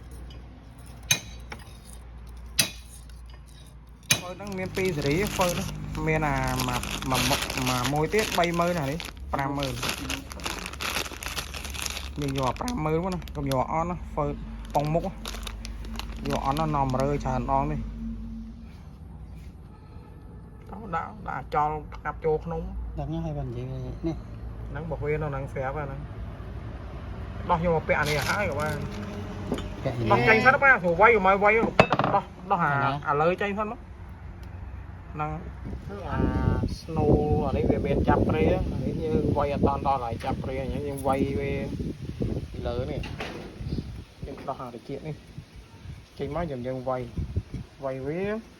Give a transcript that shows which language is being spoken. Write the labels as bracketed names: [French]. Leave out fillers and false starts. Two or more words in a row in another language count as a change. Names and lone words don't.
[Khmer] ហ្វឺហ្នឹងមាន2សេរីហ្វឺហ្នឹងមានអាមួយទៀត 30000 ណានេះ 50000 យើងយក 50000 ណាកុំយកអន់ណាហ្វឺប៉ុងមុខយកអន់ណានាំរើច្រើនដងនេះដាក់ចោលកាប់ចូលក្នុង [Vietnamese] đặt nhá hay bằng gì nè [Khmer] ហ្នឹងបើវានៅនឹងស្រាប់ហ្នឹងដោះយកមកពាក់អានេះហើយក៏បាន [Vietnamese] cái [Khmer] ដោះ [Vietnamese] gì [Khmer] ចេញសិនបាទព្រោះវាយមកវាយដោះអាលើចេញសិនមកហ្នឹងអា snow អានេះវាមានចាប់ព្រាអានេះយើងវាយអត់ដល់ហើយចាប់ព្រាអញ្ចឹងយើងវាយវាពីលើនេះយើងដោះអាតិចនេះចេញមកយើងវាយវាឲ្យលៀន